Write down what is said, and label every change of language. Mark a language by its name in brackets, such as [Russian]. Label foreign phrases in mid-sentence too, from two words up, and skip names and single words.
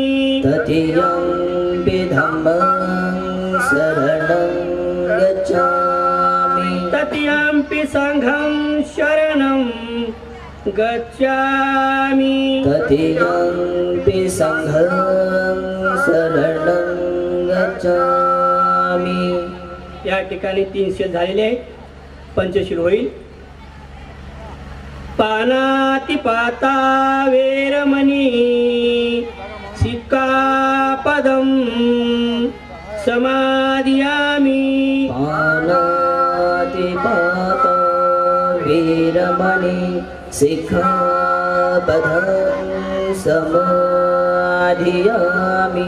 [Pali] तदीयंपि धम्मं शरणं गच्छामि तत्यंपि संघं शरणं गच्छामि तदीयंपि संघं शरणं गच्छामि. [Marathi] या ठिकाणी 300 झालेले आहेत. पंचशील होईल. [Pali] पानातिपाता वेरमणी सिक्कापदं समादियामि पानातिपाता वीरमणि सिक्खापदं समाधियामि.